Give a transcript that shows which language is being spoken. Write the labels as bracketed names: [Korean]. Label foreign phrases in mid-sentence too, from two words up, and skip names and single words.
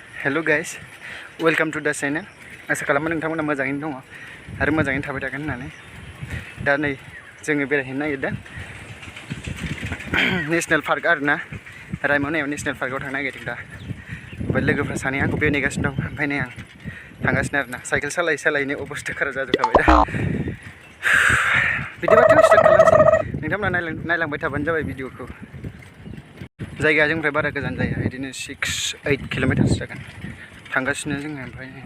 [English] hello guys welcome to the channel [Bodo] आसा खालामो नोंथांमोना मोजाङैनो दङ आरो मोजाङैनो थाबाय थागोन होननानै दा नै जोङो बेरायहैनो नागिरदों [English] national park [Bodo] आरोना रायमनायाव नेशनेल पार्कआव थांनो नागिरदों दा ओमफ्राय लोगोफ्रा सानैया आंखौ बेरायनो नेगासिनो दं ओमफ्राय नै आं थांगासिनो आरोना साइकेल सालायै सालायैनो अबस्था खाराब जाजोबखाबाय दा बिदिबाथ' स्टार्ट खालामसै नोंथांमोना नायलांबाय थाबानो जाबाय भिडिअखौ जायगाया जोंनिफ्राय बारा गोजान जाया बिदिनो 6-8 किल'मिटारसो जागोन थांगासिनो जोङो ओमफ्राय